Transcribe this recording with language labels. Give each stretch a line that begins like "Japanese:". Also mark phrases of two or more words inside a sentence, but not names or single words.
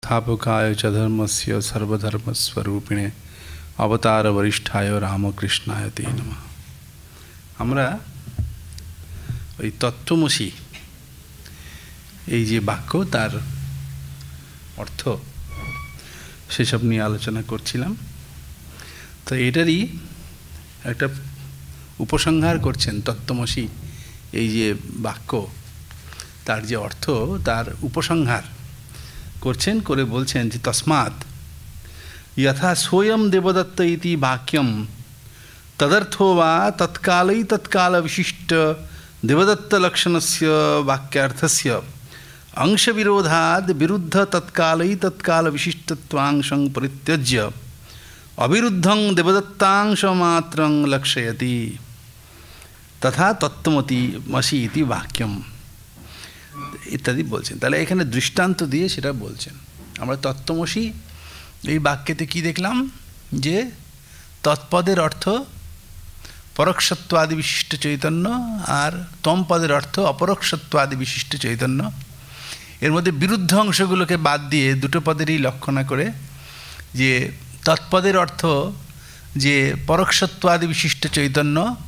Sanskrit: संस्थापकाय च धर्मस्य सर्वधर्मस्वरूपिणे अवतार वरिष्ठाय रामकृष्णाय ते नमः।
Bangla: আমরা ওই তত্ত্বমসি এই যে বাক্য তার অর্থ সেসব নিয়ে আলোচনা করছিলাম। তো এটারই একটা উপসংহার করছেন তত্ত্বমসি এই যে বাক্য তার যে অর্থ তার উপসংহার করছেন করে বলছেন যে তস্মাৎ
Sanskrit: यथा सोयम देवदत्त इति वाक्यम तदर्थो वा तत्कालै तत्काल विशिष्ट देवदत्त लक्षणस्य वाक्यार्थस्य अंश विरोधाद् विरुद्ध तत्कालै तत्काल विशिष्टत्वांशं परित्यज्य अविरुद्धं देवदत्तांशमात्रं लक्षयति तथा तत्त्वमसि इति वाक्यम इत्यादि बोलছেন।
Bangla: তাহলে এখানে দৃষ্টান্ত দিয়ে সেটা বলছেন। আমরা তত্ত্বমসি এই বাক্যেতে কি দেখলাম যে তৎপদের অর্থ পরোক্ষত্বাদি বিশিষ্ট চৈতন্য আর তম পদের অর্থ অপরোক্ষত্বাদি বিশিষ্ট চৈতন্য। এর মধ্যে বিরুদ্ধ অংশগুলোকে বাদ দিয়ে দুটো পদেরই লক্ষণা করে যে তৎপদের অর্থ যে পরোক্ষত্বাদি বিশিষ্ট চৈতন্য